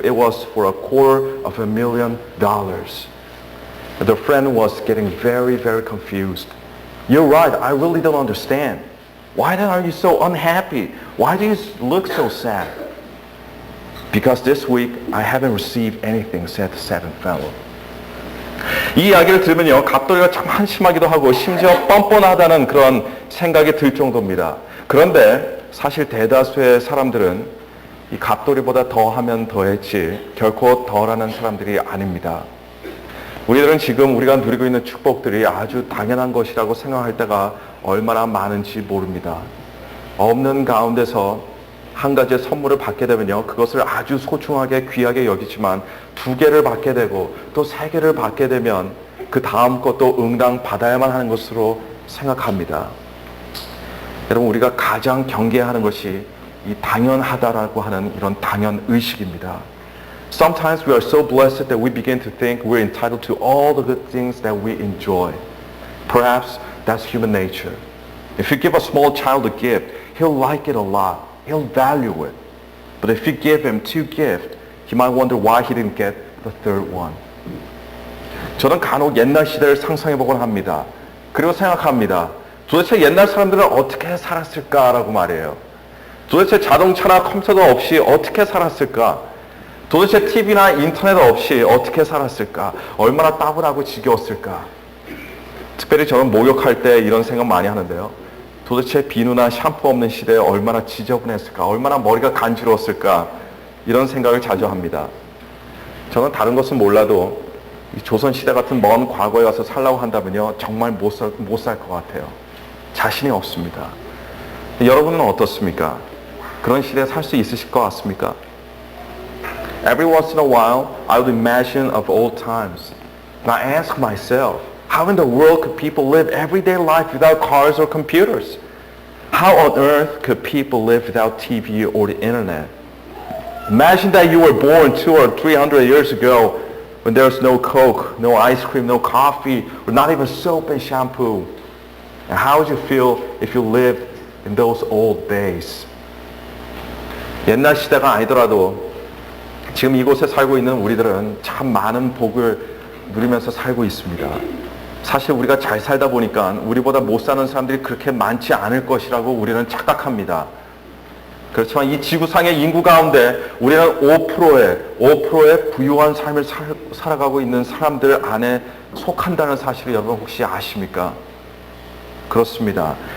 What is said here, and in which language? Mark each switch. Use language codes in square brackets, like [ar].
[en] It was for $250,000. The friend was getting very, very confused. You're right, I really don't understand. Why then are you so unhappy? Why do you look so sad? Because this week I haven't received anything, said the sad fellow. [ko] 이 이야기를 들으면요, 갑돌이가 참 한심하기도 하고 심지어 뻔뻔하다는 그런 생각이 들 정도입니다. 그런데 사실 대다수의 사람들은 이 갑돌이보다 더하면 더했지 결코 덜하는 사람들이 아닙니다. 우리들은 지금 우리가 누리고 있는 축복들이 아주 당연한 것이라고 생각할 때가 얼마나 많은지 모릅니다. 없는 가운데서 한 가지의 선물을 받게 되면요, 그것을 아주 소중하게 귀하게 여기지만 2개를 받게 되고 또 3개를 받게 되면 그 다음 것도 응당 받아야만 하는 것으로 생각합니다. 여러분, 우리가 가장 경계해야 하는 것이 이 당연하다라고 하는 이런 당연의식입니다. [en] Sometimes we are so blessed that we begin to think we're entitled to all the good things that we enjoy. Perhaps that's human nature. If you give a small child a gift, he'll like it a lot. He'll value it. But if you give him 2 gifts, he might wonder why he didn't get the third one. [ko] 저는 간혹 옛날 시대를 상상해보곤 합니다. 그리고 생각합니다. 도대체 옛날 사람들은 어떻게 살았을까라고 말이에요. 도대체 자동차나 컴퓨터 없이 어떻게 살았을까? 도대체 TV나 인터넷 없이 어떻게 살았을까? 얼마나 따분하고 지겨웠을까? 특별히 저는 목욕할 때 이런 생각 많이 하는데요. 도대체 비누나 샴푸 없는 시대에 얼마나 지저분했을까? 얼마나 머리가 간지러웠을까? 이런 생각을 자주 합니다. 저는 다른 것은 몰라도 이 조선시대 같은 먼 과거에 가서 살라고 한다면요, 정말 못 살 것 같아요. 자신이 없습니다. 여러분은 어떻습니까? 그런 시대에 살 수 있으실 것 같습니까? [en] Every once in a while, I would imagine of old times. And I ask myself, how in the world could people live everyday life without cars or computers? How on earth could people live without TV or the internet? Imagine that you were born 200 or 300 years ago when there was no Coke, no ice cream, no coffee, or not even soap and shampoo. And how would you feel if you lived in those old days? [ko] 옛날 시대가 아니더라도 지금 이곳에 살고 있는 우리들은 참 많은 복을 누리면서 살고 있습니다. 사실 우리가 잘 살다 보니까 우리보다 못 사는 사람들이 그렇게 많지 않을 것이라고 우리는 착각합니다. 그렇지만 이 지구상의 인구 가운데 우리는 5%의 부유한 삶을 살아가고 있는 사람들 안에 속한다는 사실을 여러분 혹시 아십니까? 그렇습니다.